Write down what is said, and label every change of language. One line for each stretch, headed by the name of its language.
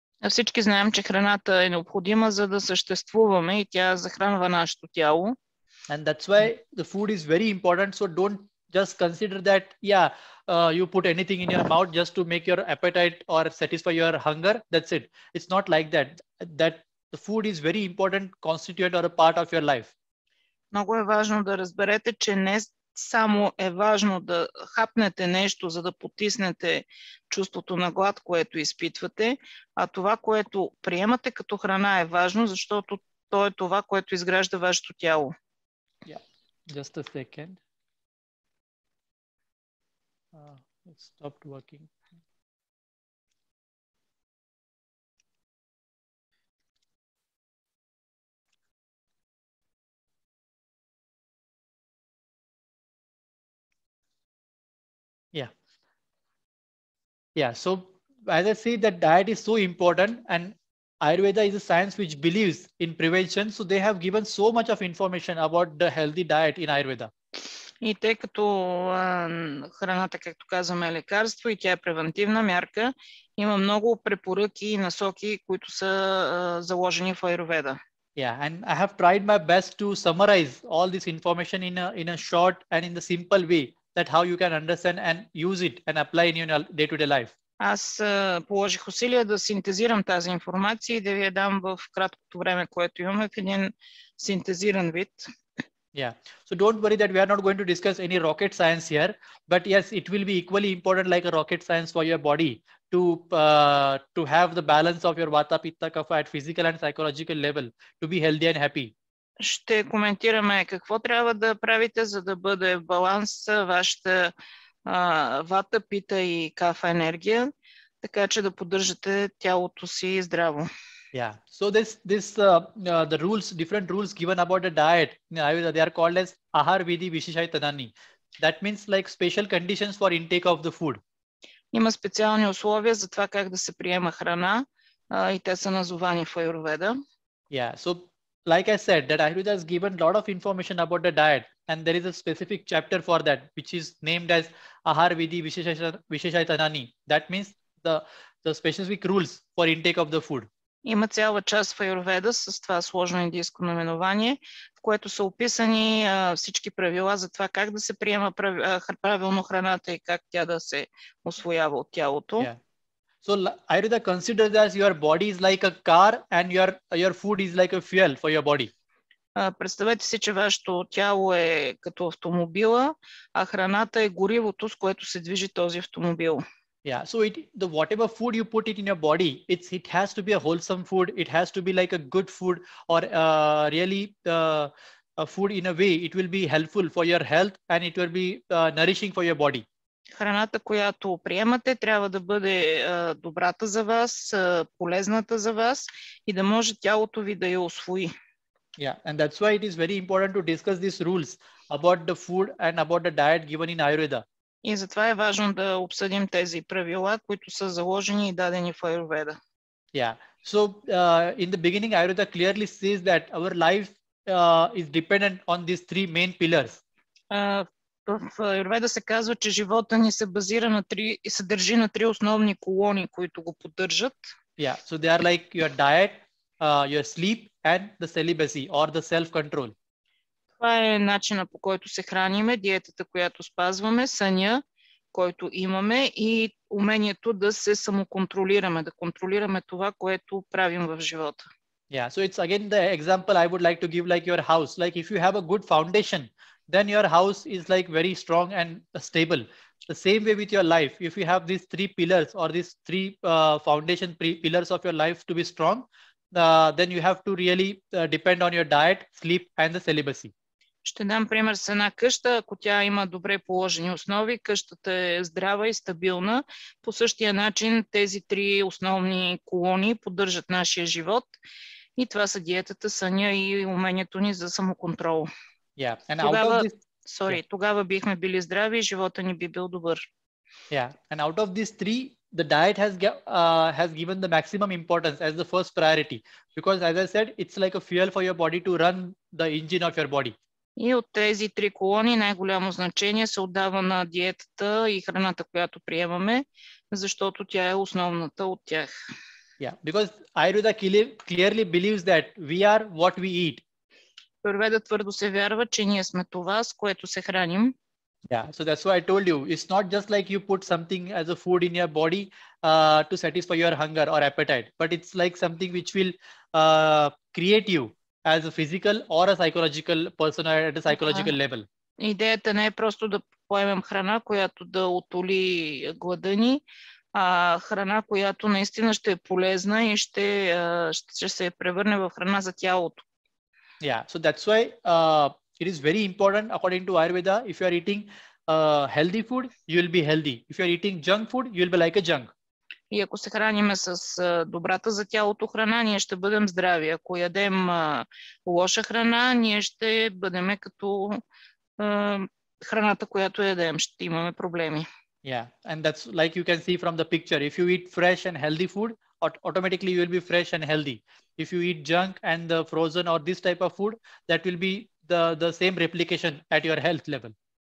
Bulgarian: Всички знаем, че храната е необходима, за да съществуваме и тя захранва нашето тяло.
English: And that's why the food is very important. So don't just consider that, you put anything in your mouth just to make your appetite or satisfy your hunger. That's it. It's not like that. That the food is very important constituent or a part of your life.
Bulgarian: Много е важно да разберете, че не само е важно да хапнете нещо, за да потиснете чувството на глад, което изпитвате, а това, което приемате като храна е важно, защото то е това, което изгражда вашето тяло.
English: Yeah, just a second. It stopped working. Yeah. Yeah. So as I say, that diet is so important, and Ayurveda is a science which believes in prevention. So they have given so much of information about the healthy diet in Ayurveda.
Bulgarian: И тъй като храната, както казваме, е лекарство и тя е превентивна мярка, има много препоръки и насоки, които са заложени в Аюрведа.
English: Yeah, and I have tried my best to summarize all this information in a short and in the simple way, that how you can understand and use it and apply in your day-to-day life.
Bulgarian: Аз положих усилия да синтезирам тази информация и да ви я дам в краткото време, което имаме, в един синтезиран вид.
English: Yeah. So don't worry that we are not going to discuss any rocket science here, but yes, it will be equally important like a rocket science for your body to have the balance of your vata, pitta, kapha at physical and psychological level to be healthy and happy.
Bulgarian: Ще коментираме какво трябва да правите, за да бъде в баланс вашата вата, пита и кафа енергия, така че да поддържате тялото си здраво.
English: Yeah. So the rules, different rules given about the diet, they are called as ahar vidhi visheshaitanani. That means like special conditions for intake of the food.
Bulgarian: Има специални условия за това как да се приема храна и те са назовани в Аюрведа.
English: Yeah. So like I said, that Ayurveda has given a lot of information about the diet, and there is a specific chapter for that, which is named as ahar vidhi visheshaitanani. That means the specific rules for intake of the food.
Bulgarian: Има цяла част в Аюрведа с това сложно индийско наименование, в което са описани всички правила за това как да се приема правилно храната и как тя да се усвоява от тялото.
English: Yeah. So Ayurveda considers that your body is like a car and your food is like a fuel for your body.
Bulgarian: Представете си, че вашето тяло е като автомобила, а храната е горивото, с което се движи този автомобил.
English: Yeah, so whatever food you put it in your body, it has to be a wholesome food. It has to be like a good food, or really a food in a way. It will be helpful for your health and it will be nourishing for your body.
Bulgarian: Храната, която приемате, трябва да бъде добрата за вас, полезната за вас и да може тялото ви да я усвои.
English: Yeah, and that's why it is very important to discuss these rules about the food and about the diet given in Ayurveda.
Bulgarian: И затова е важно да обсъдим тези правила, които са заложени и дадени в Аюрведа.
English: Yeah. So in the beginning, Ayurveda clearly says that our life is dependent on these three main pillars.
Bulgarian: В Аюрведа се казва, че живота ни се базира на се държи на три основни колони, които го поддържат.
English: Yeah. So they are like your diet, your sleep and the celibacy or the self-control.
Bulgarian: Това е начина, по който се храниме, диетата, която спазваме, съня, който имаме и умението да се самоконтролираме, да контролираме това, което правим в живота.
English: Yeah, so it's again the example I would like to give, like your house. Like if you have a good foundation, then your house is like very strong and stable. The same way with your life, if you have these three pillars or these three foundation pillars of your life to be strong, then you have to really depend on your diet, sleep and the celibacy.
Bulgarian: Ще дам пример с една къща. Ако тя има добре положени основи, къщата е здрава и стабилна. По същия начин тези три основни колони поддържат нашия живот. И това са диетата, съня и умението ни за самоконтрол.
English: Yeah. And
Bulgarian: тогава бихме били здрави и живота ни би бил добър.
English: Yeah. And out of these three, the diet has given the maximum importance as the first priority. Because as I said, it's like a fuel for your body to run the engine of your body.
Bulgarian: И от тези три колони най-голямо значение се отдава на диетата и храната, която приемаме, защото тя е основната от тях.
English: Yeah, because Ayurveda clearly believes that we are what we eat.
Bulgarian: Аюрведа твърдо се вярва, че ние сме това, с което се храним.
English: Yeah, so that's why I told you, it's not just like you put something as a food in your body to satisfy your hunger or appetite, but it's like something which will create you as a physical or a psychological person at a psychological level.
Bulgarian: Идеята не е просто да поемем храна, която да утоли глада ни, а храна, която наистина ще е полезна и ще се превърне в храна за тялото.
English: Yeah, so that's why it is very important according to Ayurveda. If you are eating healthy food, you will be healthy. If you are eating junk food, you will be like a junk.
Bulgarian: И ако се храниме с добрата за тялото храна, ние ще бъдем здрави. Ако ядем лоша храна, ние ще бъдем като храната, която ядем. Ще имаме проблеми.
English: Yeah, and that's like you can see from the picture. If you eat fresh and healthy food, automatically you will be fresh and healthy. If you eat junk and the frozen or this type of food, that will be the same replication at your health level.